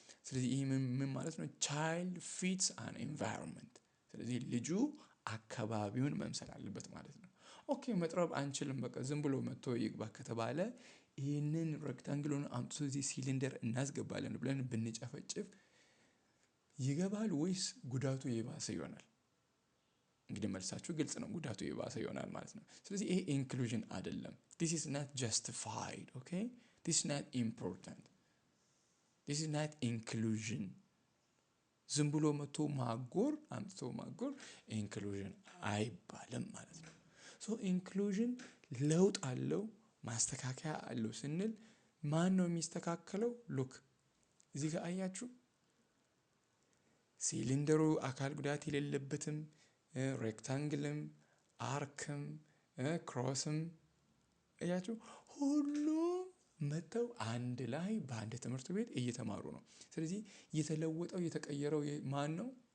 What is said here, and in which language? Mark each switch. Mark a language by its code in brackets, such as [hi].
[am] ስለዚህ ይህ ምን ማለት ነው? [en] ቻይልድ ፊትስ አን ኤንቫይሮንመንት። [am] ስለዚህ ልጁ አካባቢውን መምሰል አለበት ማለት ነው። ኦኬ መጥረብ አንችልም፣ በቃ ዝም ብሎ መጥቶ ይግባ ከተባለ ይህንን ሬክታንግሉን አምጥቶ እዚህ ሲሊንደር እናስገባለን ብለን ብንጨፈጭፍ ይገባል ወይስ ጉዳቱ የባሰ ይሆናል? እንግዲህ መልሳችሁ ግልጽ ነው። ጉዳቱ የባሰ ይሆናል ማለት ነው። ስለዚህ ይሄ ኢንክሉዥን አይደለም። [en] this is not justified, okay? this is not important, this is not inclusion. [am] ዝም ብሎ መጥቶ ማጎር አምጥቶ ማጎር ኢንክሉዥን አይባልም ማለት ነው። ሶ ኢንክሉዥን ለውጥ አለው፣ ማስተካከያ አለው ስንል ማን ነው የሚስተካከለው? ሉክ እዚህ ጋር አያችሁ፣ ሲሊንደሩ አካል ጉዳት የሌለበትም ሬክታንግልም አርክም ክሮስም እያችሁ ሁሉም መጥተው አንድ ላይ በአንድ ትምህርት ቤት እየተማሩ ነው። ስለዚህ የተለወጠው የተቀየረው ማን ነው?